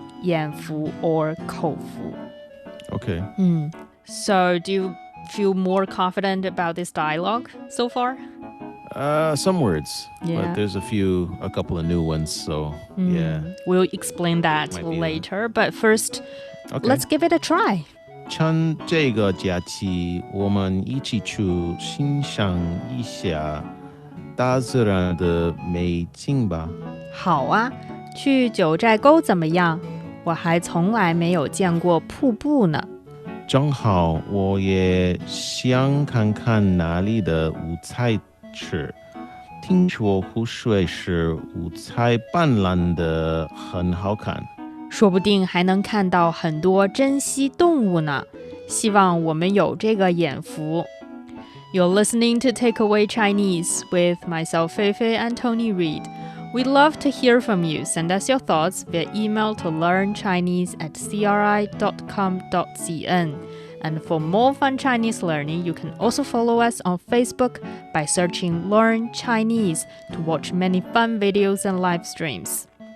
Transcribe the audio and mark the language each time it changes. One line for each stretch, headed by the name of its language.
Chinese: 眼福 or 口福.
English: Okay. So do you feel more confident about this dialogue so far? Some words. Yeah. But there's a couple of new ones, so yeah. We'll explain that Might be later. But first, Okay. let's give it a try.
Chinese: 趁这个假期，我们一起去欣赏一下大自然的美景吧。好啊，去九寨沟怎么样？我还从来没有见过瀑布呢。正好，我也想看看那里的五彩池。听说湖水是五彩斑斓的，很好看。说不定还能看到很多珍稀动物呢。希望我们有这个眼福。
English: You're listening to Takeaway Chinese with myself, Fei Fei and Tony Reid. We'd love to hear from you. Send us your thoughts via email to learnchinese@cri.com.cn. And for more fun Chinese learning, you can also follow us on Facebook by searching Learn Chinese to watch many fun videos and live streams.